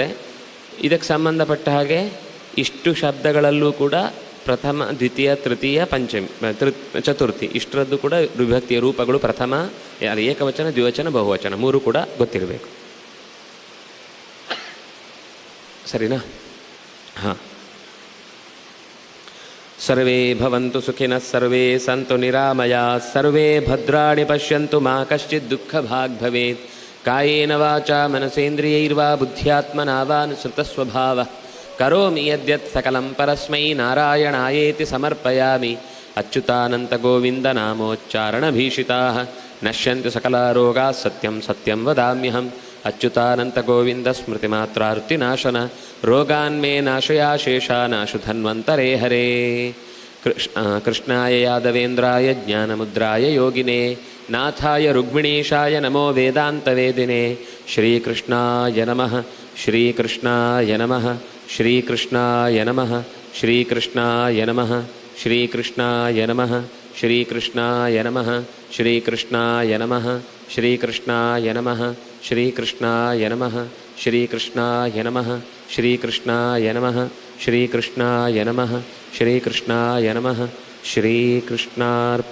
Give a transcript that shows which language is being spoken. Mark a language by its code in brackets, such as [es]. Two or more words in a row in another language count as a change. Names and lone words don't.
[kn] ಇದಕ್ಕೆ ಸಂಬಂಧಪಟ್ಟ ಹಾಗೆ ಇಷ್ಟು ಶಬ್ದಗಳಲ್ಲೂ ಕೂಡ ಪ್ರಥಮ, ದ್ವಿತೀಯ, ತೃತೀಯ, ಪಂಚಮಿ, ಚತುರ್ಥಿ ಇಷ್ಟರದ್ದು ಕೂಡ ವಿಭಕ್ತಿಯ ರೂಪಗಳು ಪ್ರಥಮ, ಏಕವಚನ, ದ್ವಿವಚನ, ಬಹುವಚನ 3 ಕೂಡ ಗೊತ್ತಿರಬೇಕು. ಸರಿನಾ? ಹಾಂ. [sa] सर्वे भवन्तु सुखिनः, सर्वे सन्तु निरामयाः, सर्वे भद्राणि पश्यन्तु मा कश्चित् दुःखभाग् भवेत्. कायेन वाचा मनसेन्द्रियैर्वा बुद्ध्यात्मना वा नुसृतस्वभावः करोमि यद्यत् सकलं परस्मै नारायणायेति समर्पयामि. अच्युतानन्त गोविन्द नामोच्चारणभीषिताः नश्यन्ति सकलारोगाः सत्यं सत्यं वदाम्यहं. अच्युतानन्त गोविन्द स्मृतिमात्रार्तिनाशन रोगान्मे नाशया शेषानाशु धन्वन्तरे हरे. कृष्णाय यादवेन्द्राय ज्ञानमुद्राय योगिने नाथाय रुक्मिणीशाय नमो वेदान्तवेदिने. श्रीकृष्णाय नमः, श्रीकृष्णाय नमः, श्रीकृष्णाय नमः, श्रीकृष्णाय नमः, श्रीकृष्णाय नमः, श्रीकृष्णाय नमः, श्रीकृष्णाय नमः, श्रीकृष्णाय नमः, श्रीकृष्णाय नमः, श्रीकृष्णाय नमः, श्रीकृष्णाय नमः, श्रीकृष्णाय नमः, श्रीकृष्णाय नमः.